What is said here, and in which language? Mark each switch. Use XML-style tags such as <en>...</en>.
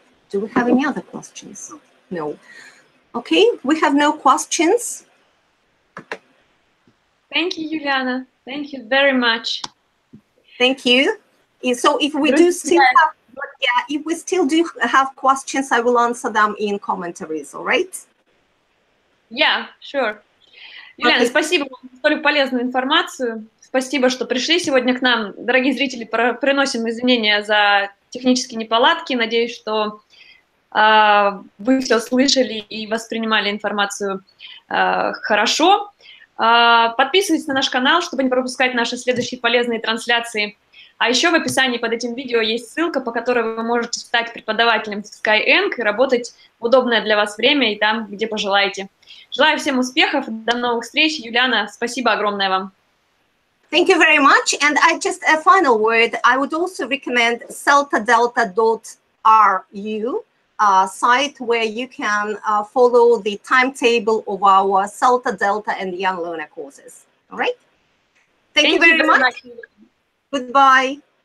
<en>Do we have any other questions? No. Okay, we have no questions. Thank you, Yuliana. Thank you very much. Thank you. So if we do still have, if we still do have questions, I will answer them in commentaries, all right? Yeah, sure.</en> <ru>Юлиана, спасибо вам за столь полезную информацию. Спасибо, что пришли сегодня к нам. Дорогие зрители, приносим извинения за технические неполадки. Надеюсь, что вы все слышали и воспринимали информацию хорошо. Подписывайтесь на наш канал, чтобы не пропускать наши следующие полезные трансляции. А еще в описании под этим видео есть ссылка, по которой вы можете стать преподавателем в Skyeng и работать в удобное для вас время и там, где пожелаете. Желаю всем успехов, до новых встреч. Юлиана, спасибо огромное вам.</ru> <en>Thank you very much. And just a final word, I would also recommend celtadelta.ru site where you can follow the timetable of our CELTA, Delta, and Young Learner courses. All right? Thank you very much. Goodbye.</en>